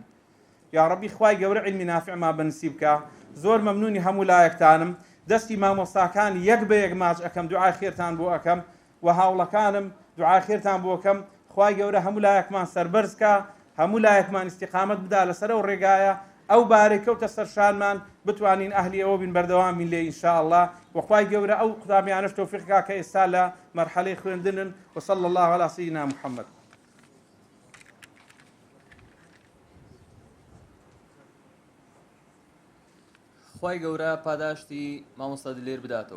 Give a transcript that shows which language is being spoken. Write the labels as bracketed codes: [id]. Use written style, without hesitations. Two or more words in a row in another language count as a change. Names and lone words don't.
[ckb] یا ڕەبی خوای گەورە علمی نافعمان بەنسیب بکە. زۆر مەمنونی هەموو لایەکتانم، دەستی مامۆستاکان یەک بە یەک ماچ ئەەکەم، دوعای خێرتان بۆ ئەەکەم، و هاوڵەکانم دوعای خێرتان بۆ ئەەکەم. خوای گەورە هەموو لایەکمان سەربەرز کە، هەموو لایەکمان ئیستیقامەت بدا لەسەر ئەو ڕێگایە، ئەو بارەی کەوتە سەرشانمان بتوانین ئەهلی ئەوە بین، بەردەوامین لێ ئینشاءالله. وخوای گەورە ئەو قوتابیانەش تەوفیقکا کە ئێستا لە مەرحەلەی خوێندنن. [ar] وصلى الله على سيدنا محمد. [ckb] خوای گەورە پاداشتی مامۆستا دلێر بداتەوە.